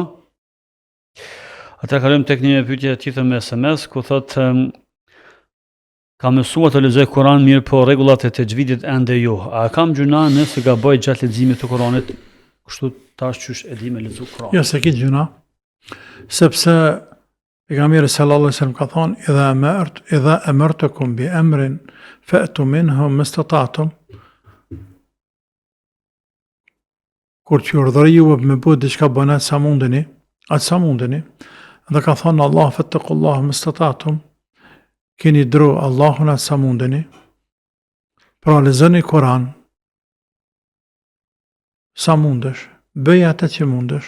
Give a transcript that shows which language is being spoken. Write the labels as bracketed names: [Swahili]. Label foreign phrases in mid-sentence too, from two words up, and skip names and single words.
[Albanian] Atëherë kalojmë tek një pyetje tjetër me SMS, ku thotë ka mësuar të lexoj Kur'an mirë, po rregullat e texhvidit ende jo. A kam gjuna nëse gaboj gjatë leximit të Kur'anit? Kështu tash qysh e di me lexu Kur'an. Jo, se ki gjuna. Sepse pejgamberi [Arabic] صلى الله عليه وسلم [Albanian] ka thonë [Arabic] إذا أمرتكم بأمر فأتوا منه ما استطعتم. [Albanian] Kur që urdhëroi ju me bëu diçka bëni sa mundeni, atë sa mundeni. Dhe ka thonë Allah [Arabic] فاتقوا الله ما استطعتم. [Albanian] Keni dru Allahun atë sa mundeni. Pra lexoni Kur'an sa mundesh, bëj atë që mundesh.